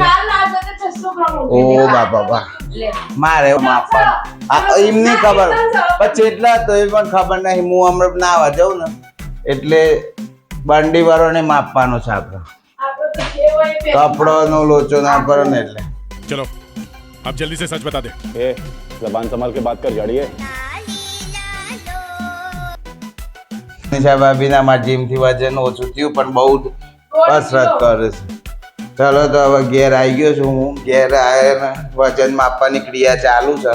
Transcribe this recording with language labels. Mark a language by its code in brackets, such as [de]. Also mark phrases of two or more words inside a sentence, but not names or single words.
[gu] ઓ બાપા મારે માપવાનું એમની ખબર પછી એટલા તો એ પણ ખબર નહીં. હું હમણાં નાવા જાઉં ને એટલે બંડી વાળોને માપવાનો છે આપણે. કપડોનો લોચો ના કરો ને એટલે. [hi] चलो अब जल्दी से सच बता दे ए, जबान संभाल के बात कर जाड़िए। [gu] નિશા ભાભીના મારા જીમથી વજન ઓછું થયું પણ બહુ કસરત કરે છે. ચાલો તો હવે ઘેર આવી ગયો છું હું. ઘેર આવ્યા વજન માપવાની ક્રિયા ચાલુ છે.